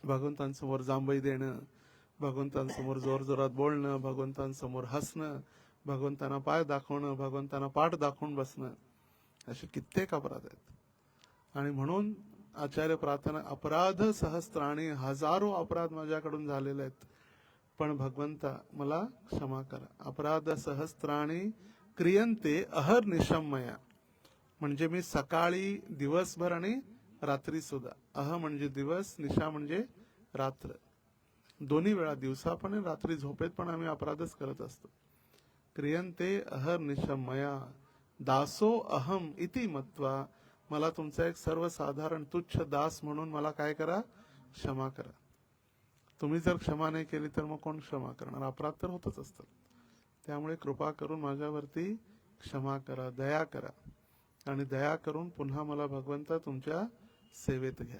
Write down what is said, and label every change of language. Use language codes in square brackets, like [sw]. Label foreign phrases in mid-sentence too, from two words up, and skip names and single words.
[mr] भगवंतांसमोर जांभई देणं, भगवंतांसमोर जोर जोरात बोलणं, भगवंतांसमोर हसणं, भगवंतांना पाय दाखवणं, भगवंतांना पाठ दाखवून बसणं, असे कित्येक अपराध आहेत. आणि म्हणून आचार्य प्रार्थना, [sa] अपराध सहस्त्राणी, [mr] हजारो अपराध माझ्याकडून झालेले आहेत, पण भगवंता मला क्षमा करा. [sa] अपराध सहस्त्राणी क्रियन्ते अहर्निशं मया, [mr] म्हणजे मी सकाळी, दिवसभर आणि रात्री सुद्धा. अह म्हणजे दिवस, निशा म्हणजे रात्र, दोन्ही वेळा, दिवसा पण आणि रात्री झोपेत पण आम्ही अपराधच करत असतो. [sa] क्रियन्ते अहर्निशं मया दासो अहम इति मत्वा, [mr] मला तुमचा एक सर्वसाधारण तुच्छ दास म्हणून मला काय करा? क्षमा करा. तुम्ही जर क्षमा नाही केली तर मग कोण क्षमा करणार? अपराध तर होतच असतात. त्यामुळे कृपा करून माझ्यावरती क्षमा करा, दया करा, आणि दया करून पुन्हा मला भगवंता तुमच्या सेवेत घ्या.